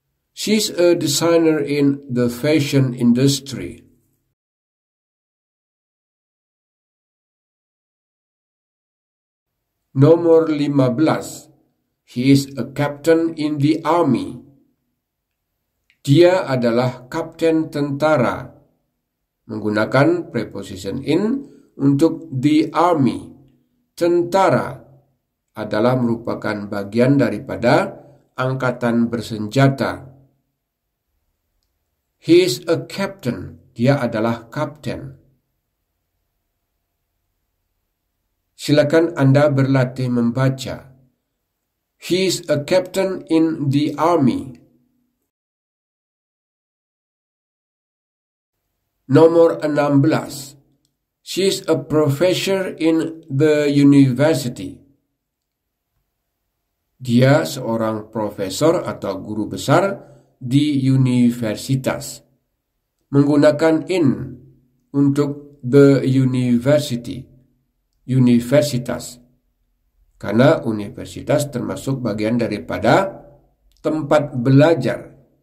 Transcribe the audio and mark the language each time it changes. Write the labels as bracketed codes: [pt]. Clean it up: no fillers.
[en] She's a designer in the fashion industry. [id] Nomor 15. [en] He is a captain in the army. [id] Dia adalah kapten tentara. Menggunakan preposition in untuk the army. Tentara adalah merupakan bagian daripada angkatan bersenjata. [en] He is a captain. [id] Dia adalah kapten. Silakan Anda berlatih membaca. [en] He is a captain in the army. [id] Nomor 16. [en] She is a professor in the university. [id] Dia seorang profesor atau guru besar di universitas. Menggunakan in untuk the university, universitas. Karena universitas termasuk bagian daripada tempat belajar.